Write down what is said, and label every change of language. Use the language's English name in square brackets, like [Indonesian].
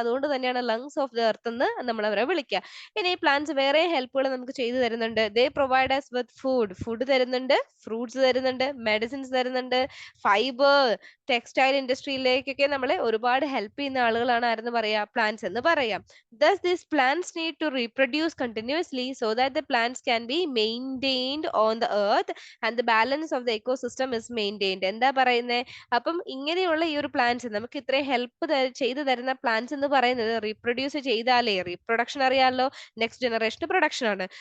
[Malayalam] അതുകൊണ്ട് തന്നെയാണ് lungs of the earth എന്ന് നമ്മൾ അവരെ വിളിക്കുക. ഇനി ഈ പ്ലാന്റ്സ് വേറെ ഹെൽപ്പുകൾ നമുക്ക് ചെയ്തു തരുന്നുണ്ട്. ദേ പ്രൊവൈഡ് us വിത്ത് ഫുഡ് തരുന്നുണ്ട്, ഫ്രൂട്ട്സ് തരുന്നുണ്ട്, മെഡിസിൻസ് തരുന്നുണ്ട്, ഫൈബർ. ടെക്സ്റ്റൈൽ ഇൻഡസ്ട്രിയിലേക്കൊക്കെ നമ്മളെ ഒരുപാട് ഹെൽപ്പ് ചെയ്യുന്ന ആളുകളാണ് ആരെന്ന് പറയാ? പ്ലാന്റ്സ് എന്ന് പറയാം. [English] Thus, these plants need to reproduce continuously so that the plants can be maintained on the earth and the balance of the ecosystem is maintained. [Malayalam] എന്താ പറയുന്നേ? അപ്പം ഇങ്ങനെയുള്ള ഈ ഒരു പ്ലാന്റ്സ് നമുക്ക് ഇത്രയും ഹെൽപ്പ് ചെയ്തു തരുന്ന പ്ലാന്റ്സ് എന്ന് പറയുന്നത് റീപ്രൊഡ്യൂസ് ചെയ്താലേ, റീപ്രൊഡക്ഷൻ അറിയാലോ, നെക്സ്റ്റ് ജനറേഷൻ പ്രൊഡക്ഷൻ ആണ്.